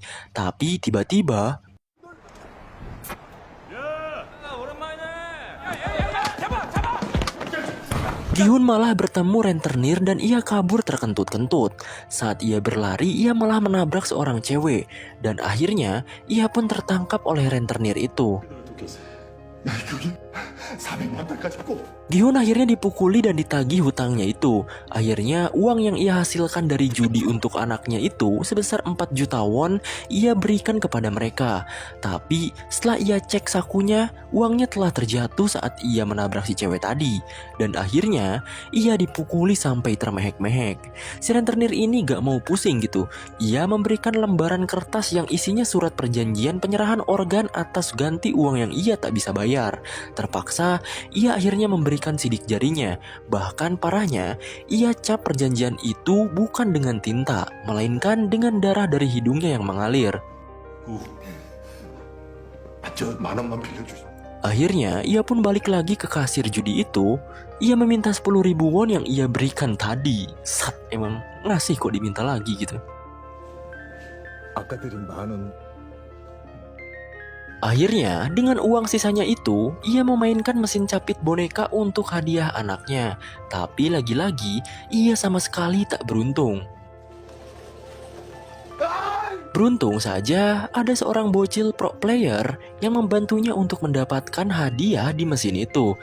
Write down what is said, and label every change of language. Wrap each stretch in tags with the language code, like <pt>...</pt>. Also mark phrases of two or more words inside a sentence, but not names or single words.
<id>Tapi tiba-tiba, Gi-hun malah bertemu rentenir dan ia kabur terkentut-kentut. Saat ia berlari, ia malah menabrak seorang cewek. Dan akhirnya, ia pun tertangkap oleh rentenir itu.</id> <ko>야, 여기 400만 달까지 꼭.</ko> <id>Gi-hun akhirnya dipukuli dan ditagih hutangnya itu. Akhirnya uang yang ia hasilkan dari judi untuk anaknya itu sebesar 4 juta won ia berikan kepada mereka. Tapi setelah ia cek sakunya, uangnya telah terjatuh saat ia menabrak si cewek tadi. Dan akhirnya ia dipukuli sampai termehek-mehek. Si rentenir ini gak mau pusing gitu. Ia memberikan lembaran kertas yang isinya surat perjanjian penyerahan organ atas ganti uang yang ia tak bisa bayar. Terpaksa, ia akhirnya memberikan sidik jarinya. Bahkan parahnya, ia cap perjanjian itu bukan dengan tinta, melainkan dengan darah dari hidungnya yang mengalir.</id> <ko>만 원만 빌려주시.</ko> <id>Akhirnya, ia pun balik lagi ke kasir judi itu. Ia meminta 10.000 won yang ia berikan tadi. Sat, emang ngasih kok diminta lagi gitu.</id> <ko>아까 드린 만 원.</ko> <id>Akhirnya, dengan uang sisanya itu, ia memainkan mesin capit boneka untuk hadiah anaknya. Tapi lagi-lagi, ia sama sekali tak beruntung. Beruntung saja, ada seorang bocil</id> <en>pro player</en> <id>yang membantunya untuk mendapatkan hadiah di mesin itu.</id>